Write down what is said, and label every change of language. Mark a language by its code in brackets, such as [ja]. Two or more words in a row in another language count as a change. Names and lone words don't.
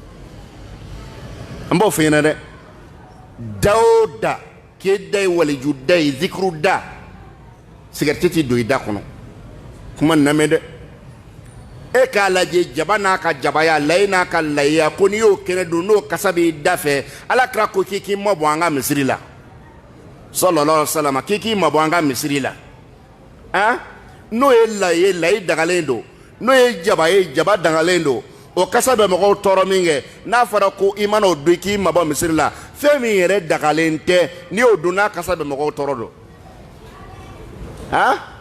[bm] an b'o f'i ɲɛna dɛ da o da k'e da ye waliju da ye zikiru da sigarɛti tɛ don i da kɔnɔ kuma nin lamɛn dɛ e k'a lajɛ jaba n'a ka jabaya layi n'a ka layiya ko n'i y'o kɛnɛ dun n'o kasa b'i da fɛ ala kira ko k'i mabɔ an ka misiri la [ar] صلى الله عليه وسلم [bm] k'i mabɔ an ka misiri la han n'o ye layi dagalen don n'o ye jaba dagalen don o kasa bɛ mɔgɔw tɔɔrɔ min kɛ n'a fɔra ko i mana o dun k'i mabɔ misiri la fɛn min yɛrɛ dagalen tɛ n'i y'o dun n'a kasa bɛ mɔgɔw tɔɔrɔ don han